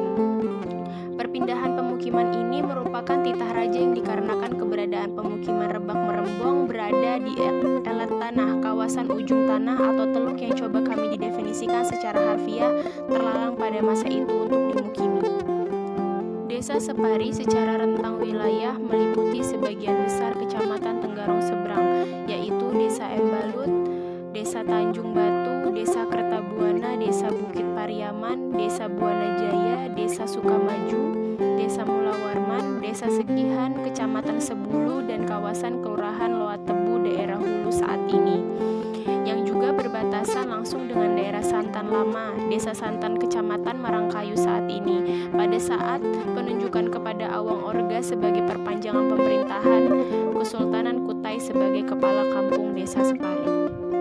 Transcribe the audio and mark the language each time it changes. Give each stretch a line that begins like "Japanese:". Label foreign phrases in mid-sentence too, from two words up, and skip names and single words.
Indonesian: Perpindahan pemukiman ini merupakan titah raja yang dikarenakan keberadaan pemukiman Rebak Merembong berada di elet tanah, kawasan ujung tanah atau teluk yang coba kami didefinisikan secara harfiah terlalang pada masa itu untuk dimukimi. Desa Separi secara rentang wilayah meliputi sebagian besar kecamatan Tenggarong Seberang, yaitu Desa Embalut, Desa Tanjung Batu, Desa Kertabuana, Desa Bukit Pariaman, Desa Buana Jaya, Desa Sukamaju, Desa Mulawarman, Desa Sekihan, Kecamatan Sebulu, dan kawasan Kelurahan Loa Tebu daerah Hulu saat ini, yang juga berbatasan langsung dengan daerah Santan Lama, Desa Santan Kecamatan Marangkayu saat ini, pada saat penunjukan kepada Awang Orga sebagai perpanjangan pemerintahan Kesultanan Kutai sebagai kepala kampung Desa Separi.